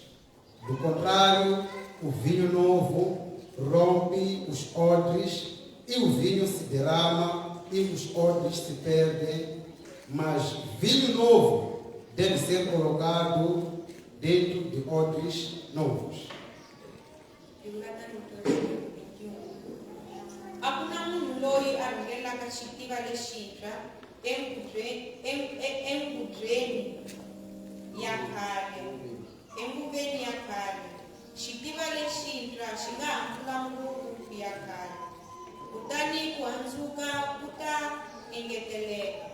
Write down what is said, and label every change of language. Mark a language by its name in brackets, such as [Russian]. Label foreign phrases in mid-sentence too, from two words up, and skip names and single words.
[Portuguese] Do contrário, o vinho novo rompe os odres e o vinho se derrama e os odres se perdem. Mas vinho novo deve ser colocado dentro de odres novos. [Tsonga] Hakuna munhu loyi a rhungelaka xitiva lexintshwa engudweni ya khale. Enguveni ya khale, xitiva lexintshwa xi nga handzula nguvu ya khale. Kutani ku handzuka ku ta engeteleka.